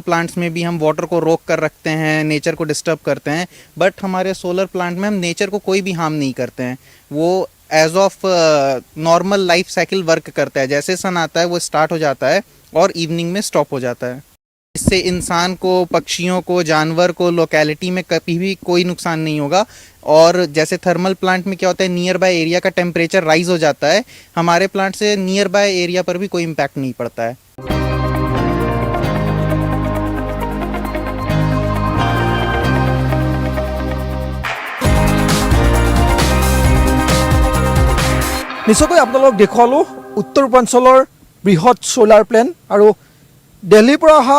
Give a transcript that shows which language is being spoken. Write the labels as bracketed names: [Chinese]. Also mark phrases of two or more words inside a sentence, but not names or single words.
[Hindi] प्लांट्स में भी हम वाटर को रोक कर रखते हैं नेचर को डिस्टर्ब करते हैं बट हमारे [English] solar plant [Hindi] में हम नेचर को कोई भी हार्म नहीं करते हैं वो [English] as of normal life cycle work [Hindi] करता है जैसे सन आता है वो स्टार्ट हो जाता है और इवनिंग में स्टॉप हो जाता है इससे इंसान को पक्षियों को जानवर को लोकेलिटी में कभी भी कोई नुकसान नहीं होगा और जैसे [English] thermal plant [Hindi] में क्या होता है [English] near by area [Hindi] का [English] temperature rise [Hindi] हो जाता है हमारे प्लांट से [English] near by area [Hindi] पर भी कोई इम्पैक्ट नहीं पड़ता है [Assamese] নিশ্চয়কৈ আপোনালোক দেখুৱালোঁ উত্তৰ পূৰ্বাঞ্চলৰ বৃহৎ [English] solar plant [Assamese] আৰু দিল্লীৰ পৰা অহা